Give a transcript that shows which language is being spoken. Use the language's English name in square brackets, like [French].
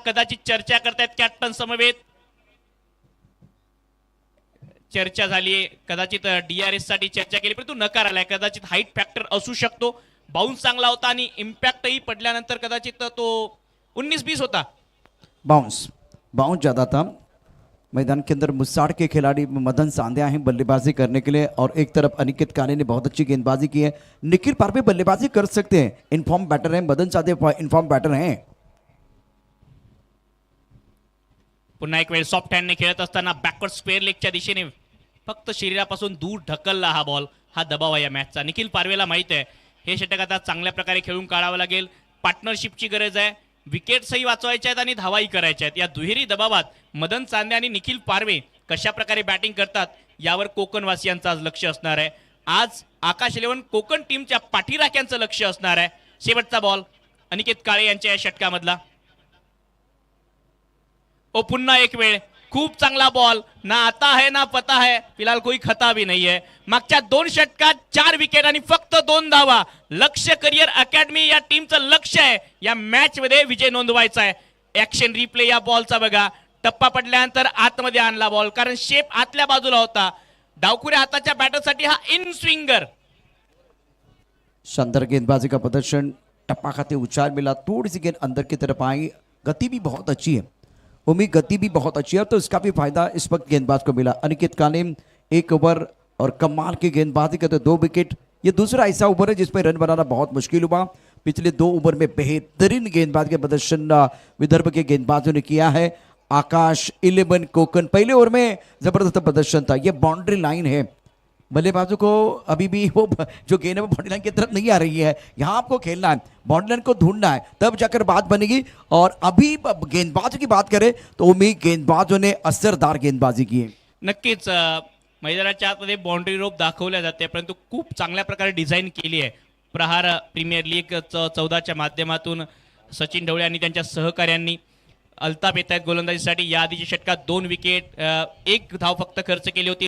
[Marathi] कदाचित चर्चा करतायत कॅप्टन समवेत. चर्चा झाली, कदाचित DRS साठी चर्चा केली, परंतु नकार आलाय. कदाचित हाईट फॅक्टर असू शकतो. बाउन्स चांगला होता आणि इम्पॅक्टही पडल्यानंतर कदाचित तो 19-20 होता. [Hindi] बाउंस ज्यादा था. मैदान के अंदर मुसाड़ के खिलाड़ी मदन सांध्या हैं बल्लेबाजी करने के लिए, और एक तरफ अनिकेत काले ने बहुत अच्छी गेंदबाजी की है. निखिल पारवे बल्लेबाजी कर सकते हैं, इनफॉर्म बैटर हैं. मदन सांध्या इनफॉर्म बैटर हैं. [Marathi] पुन्हा एक वेळ सॉफ्ट हँडने खेळत असताना बॅकवर्ड स्क्वेअर लेगच्या दिशेने फक्त शरीरापासून दूर ढकलला हा बॉल. हा दबाव आहे या मॅचचा. निखिल पारवेला माहित आहे हे षटक आता चांगल्या प्रकारे खेळून काढावं लागेल. पार्टनरशिपची गरज आहे. विकेट्सही वाचवायच्या आहेत आणि धावाही करायच्या आहेत. या दुहेरी दबावात मदन चांदे आणि निखिल पारवे कशा प्रकारे बॅटिंग करतात यावर कोकणवासियांचं आज लक्ष असणार आहे. आज आकाश 11 कोकण टीमच्या पाठीराख्यांचं लक्ष असणार आहे. शेवटचा बॉल अनिकेत काळे यांच्या या षटकामधला. ओ पुन्हा एक वेळ खूप चांगला बॉल. [Hindi] ना आता है ना पता है, फिलहाल कोई खता भी नहीं है. [Marathi] मागच्या 2 षटकात 4 विकेट आणि फक्त 2 धावा. लक्ष्य करिअर अकॅडमी या टीमचं लक्ष आहे या मॅच मध्ये विजय नोंदवायचा आहे. ऍक्शन रिप्ले या बॉलचा बघा. टप्पा पडल्यानंतर आतमध्ये आणला बॉल, कारण शेप आतल्या बाजूला होता. डावखुऱ्या हाताच्या बॅटरसाठी हा इन स्विंगर. [Hindi] शानदार गेंदबाजी का प्रदर्शन. टप्पा खाते उछाल मिला, थोड़ी सी गेंद अंदर की तरफ आई. गति भी बहुत अच्छी है, उम्मीद गति भी बहुत अच्छी है, तो इसका भी फायदा इस वक्त गेंदबाज को मिला. अनिकेत काले 1 ओवर और कमाल की गेंदबाजी करते 2 विकेट. ये दूसरा ऐसा ओवर है जिसमें रन बनाना बहुत मुश्किल हुआ. पिछले 2 ओवर में बेहतरीन गेंदबाज का प्रदर्शन विदर्भ के गेंदबाजों ने किया है. आकाश 11 कोकण पहले ओवर में जबरदस्त प्रदर्शन था. ये बाउंड्री लाइन है, बल्लेबाजों को अभी भी वो जो गेंद है वो बाउंड्री लाइन की तरफ नहीं आ रही है. यहाँ आपको खेलना है, बाउंड्री लाइन को ढूंढना है, तब जाकर बात बनेगी. और अभी गेंदबाजों की बात करें तो उम्मीद गेंदबाजों ने असरदार गेंदबाजी की है. [Marathi] नक्कीच मैदानाच्या आतमध्ये बाउंड्री रोप दाखवल्या जाते, परंतु खूप चांगल्या प्रकारे डिझाईन केली आहे. प्रहार प्रीमियर लीग 14च्या माध्यमातून सचिन ढवळे आणि त्यांच्या सहकाऱ्यांनी. अल्ताफ येत आहेत गोलंदाजीसाठी. या आधीच्या षटकात 2 विकेट, 1 धाव फक्त खर्च केली होती.